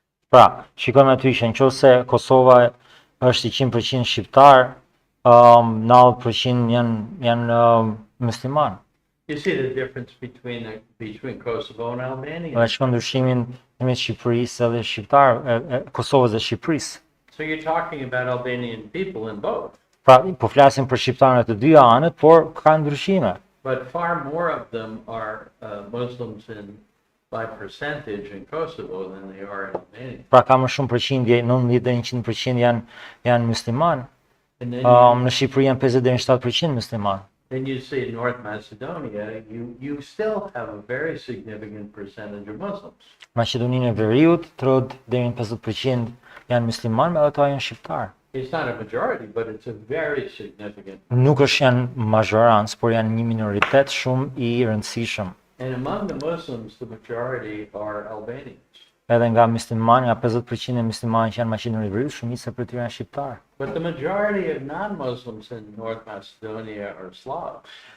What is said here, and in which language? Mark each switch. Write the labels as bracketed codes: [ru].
[sq] Pra, shikojmë aty që nëse Kosova është 100% shqiptar, 90% janë musliman. [en] You see the difference between Kosovo and Albania. [sq] Dhe shikon ndryshimin mes Shqipërisë dhe Kosovës dhe Shqipërisë. [en] So you're talking about Albanian people in both, [sq] Pra, po flasim për shqiptarët të dyja anët, por ka ndryshime. [en] but far more of them are Muslims by percentage in Kosovo than they are in Albania. [sq] Pra ka më shumë përqindje, 90 deri 100% janë musliman. [en] And then, [sq] Në Shqipëri janë 50 deri 7% musliman. [en] then you see in North Macedonia, you still have a very significant percentage of Muslims. [sq] Maqedoninë e Veriut, 30 deri në 50% janë musliman, me ata janë shqiptar. [en] It's not a majority, but it's a very significant. [sq] Nuk është janë mazhorancë, por janë një minoritet shumë i rëndësishëm. [en] And among the Muslims, the majority are Albanians. [sq] Edhe nga muslimanë, nga 50% e muslimanë që janë Maqedoni e Veriut, shumica prej tyre janë shqiptar. [en] But the majority of non-Muslims in North Macedonia are Slavs.